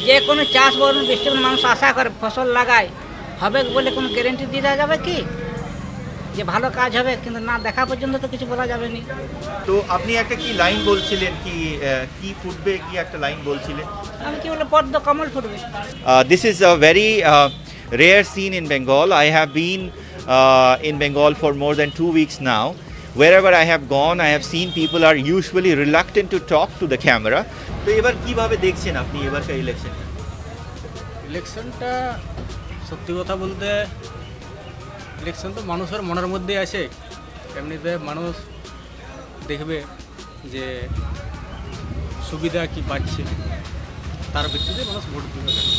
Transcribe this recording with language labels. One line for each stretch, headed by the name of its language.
Bangla: যে কোনো চাষ বরণ বৃষ্টির মানুষ আশা করে ফসল লাগায়, হবে বলে কোনো গ্যারেন্টি দিয়ে দেওয়া যাবে কি যে ভালো কাজ হবে? কিন্তু না দেখা পর্যন্ত তো কিছু বলা যাবে না। তো আপনি একটা কি লাইন বলছিলেন কি ফুটবে কি একটা লাইন বলছিলেন? আমি কি বলে পদ্ম কমল ফুটবে।
English: This is a very rare scene in Bengal. I have been in Bengal for more than 2 weeks now. Wherever I have gone, I have seen people are usually reluctant to talk to the camera.
Bangla: তো এবার কিভাবে দেখছেন আপনি এবারকার ইলেকশনটা সত্যি কথা বলতে ইলেকশন তো মানুষের মনের মধ্যে আছে, এমনিতে মানুষ দেখবে যে সুবিধা কি পাচ্ছে, তার ভিত্তিতে মানুষ ভোট দেবে।